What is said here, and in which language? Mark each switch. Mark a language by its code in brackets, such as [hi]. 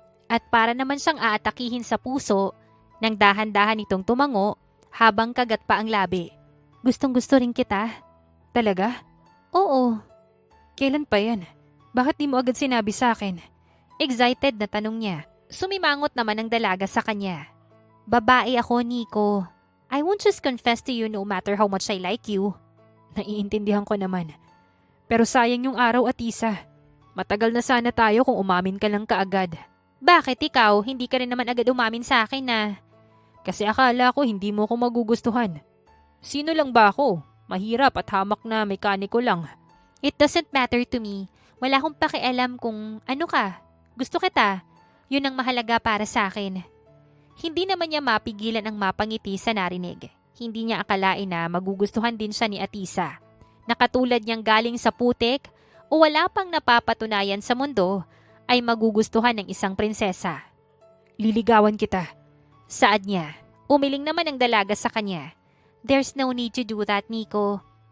[tl] At para naman siyang aatakihin sa puso, nang dahan-dahan itong tumango habang kagat pa ang labi. Gustong gusto rin kita. Talaga? Oo. Kailan pa yan? Bakit di mo agad sinabi sa akin? Excited na tanong niya. Sumimangot naman ang dalaga sa kanya. Babae ako, Nico. [en] I won't just confess to you no matter how much I like you. [tl] Naiintindihan ko naman. Pero sayang yung araw, Atisa. Matagal na sana tayo kung umamin ka lang kaagad. Bakit ikaw? Hindi ka rin naman agad umamin sa akin na. Kasi akala ko hindi mo ko magugustuhan. Sino lang ba ako? Mahirap at hamak na mekaniko lang. [en] It doesn't matter to me. [tl] Wala akong pakialam kung ano ka. Gusto kita. Yun ang mahalaga para sa akin. Hindi naman niya mapigilan ang mapangiti sa narinig. Hindi niya akalain na magugustuhan din siya ni Atisa. Nakatulad niyang galing sa putik o wala pang napapatunayan sa mundo ay magugustuhan ng isang prinsesa. Liligawan kita. Saad niya. Umiling naman ang dalaga sa kanya. [en] There's no need to do that, Nico.